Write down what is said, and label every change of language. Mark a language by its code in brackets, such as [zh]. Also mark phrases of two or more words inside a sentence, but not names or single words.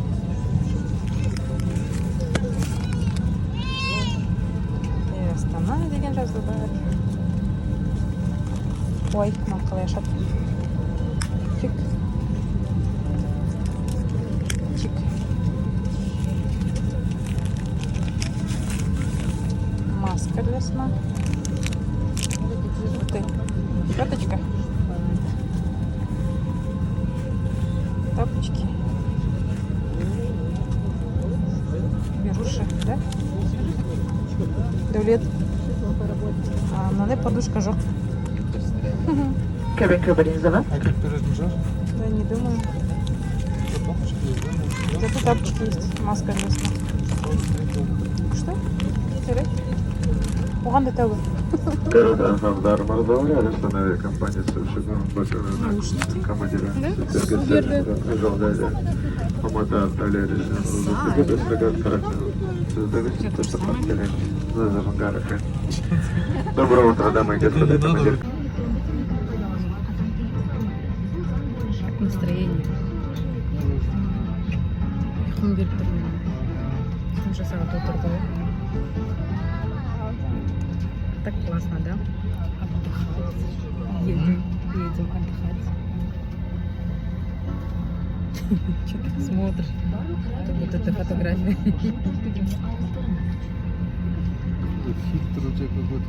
[kk] Астана деген жазу бар. Ой, мынаны қалай ашады? Чик. [ru] Маска для сна. Щеточка. Тапочки. Беруши, да? [kk] Дәулет. Мынандай подушка жоқ. [ru] Кабинка. Да, не думаю. Зато тапочки есть. Маска для сна. Что? [kk] Жарайды. Оған да тәуір. [ru] Компания совершила командира. [kk] Алматы артиллериясы. [ru] Доброе утро, дамы и господа. Настроение. [kk] Кім келіп тұр? Қанша сағат отырды? [ru] Так классно, да? Едем отдыхать. Что ты смотришь? Как будто это фотография. Фильтр у тебя какой-то?